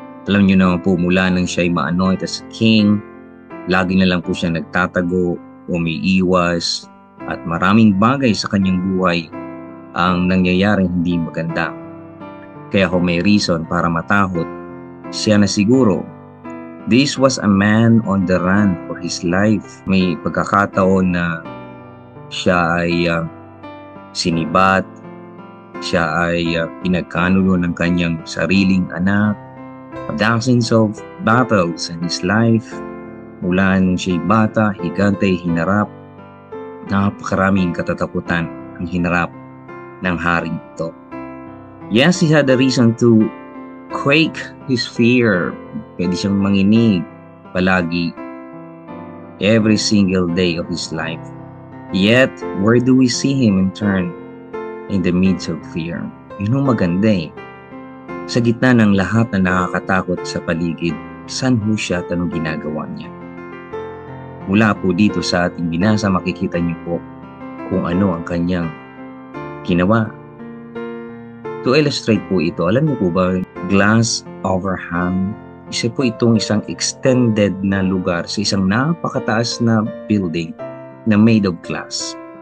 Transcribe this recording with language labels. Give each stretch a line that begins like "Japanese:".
Filipino: Alam niyo naman po, mula nang siya ay ma-anoint as king, lagi na lang po siya nagtatago, umiiwas, at maraming bagay sa kanyang buhay ang nangyayaring hindi maganda. Kaya kung may reason para matakot, siya na siguro.
English: This was a man on the run for his life.
Filipino: May pagkakataon na siya ay sinibat, siya ay pinagkanulo ng kanyang sariling anak,
English: dozens of battles in his life.
Filipino: Mula nung siya'y bata, higante, hinarap, napakaraming katatakutan ang hinarap ng haring ito.
English: Yes, he had a reason to quake his fear.
Filipino: Pwede siyang manginig palagi,
English: every single day of his life. Yet, where do we see him in turn in the midst of fear?
Filipino: Yun ang maganda eh. Sa gitna ng lahat na nakakatakot sa paligid, saan ho siya at anong ginagawa niya? Mula po dito sa ating binasa, makikita niyo po kung ano ang kanyang ginawa. To illustrate po ito, alam niyo po ba, glass overhang, isa po itong isang extended na lugar sa isang napakataas na building na made of glass.